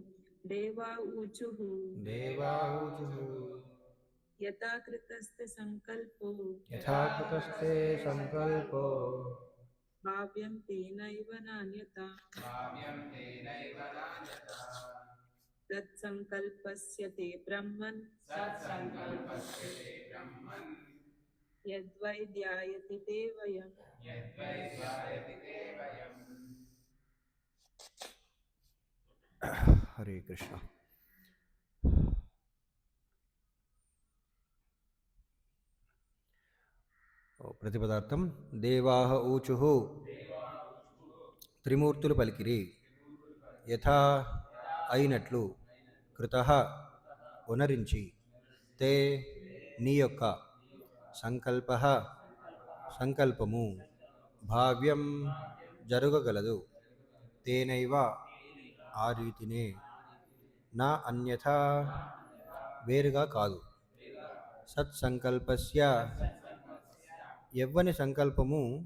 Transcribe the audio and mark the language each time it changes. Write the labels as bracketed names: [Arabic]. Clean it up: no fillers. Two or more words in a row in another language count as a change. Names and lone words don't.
[Sanskrit] देवा ऊचुः यथा कृतस्ते संकल्पो भाव्यं तेनैव नान्यथा तत्संकल्पस्य ते ब्रह्मन् यद्वै ध्यायति ते वयम्। हरे कृष्ण। [Telugu] ప్రతిపదార్థం [Sanskrit] దేవాః ఊచుః [Telugu] త్రిమూర్తులు పలికిరి యథా అయినట్లు కృతః ఉనరించి తే నీ యొక్క సంకల్పః సంకల్పము భావ్యం జరగగలదు తేనైవ ఆ రీతినే [Sanskrit] నా అన్యథా [Telugu] వేరుగా కాదు సత్సంకల్పస్య ఎవ్వని సంకల్పము